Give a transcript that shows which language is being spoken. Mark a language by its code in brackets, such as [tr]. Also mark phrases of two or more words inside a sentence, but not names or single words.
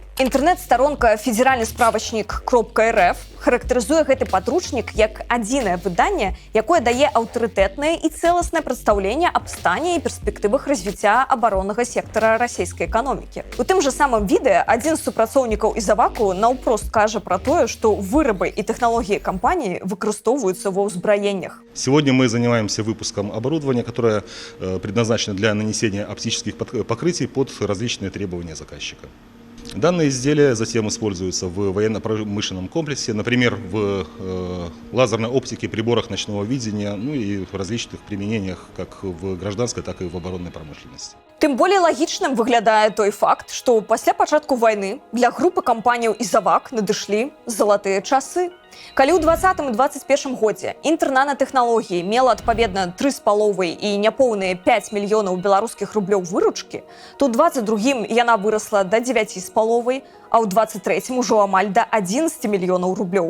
[be] Інтэрнэт-старонка «Федеральны справачнік .рф» характарызуе гэты падручнік як адзінае выданне, якое дае аўтарытэтнае і цэласнае прадстаўленне аб стане і перспектывах развіцця абароннага сектара расійскай эканомікі. У тым жа самым відэа адзін з супрацоўнікаў Ізаваку наўпрост кажа пра тое, што вырабы і тэхналогіі кампаніі выкарыстоўваюцца ва ўзбраеннях. [ru] Сегодня мы занимаемся выпуском оборудования, которое предназначено для нанесения оптических покрытий под различные требования заказчика. Данные изделия затем используются в военно-промышленном комплексе, например, в лазерной оптике, приборах ночного видения, ну и в различных применениях как в гражданской, так и в оборонной промышленности. [be] Тым болей лагічным выглядае той факт, што пасля пачатку вайны для групы кампаніяў Ізавак надышлі залатыя часы. Калі ў 2020 і 2021 годзе інтэрнанатэхналогіі мела адпаведна 3,5 і няпоўныя 5 мільёнаў беларускіх рублёў выручкі, то ў 2022 яна вырасла да 9,5, а ў 2023 ужо амаль да 11 мільёнаў рублёў.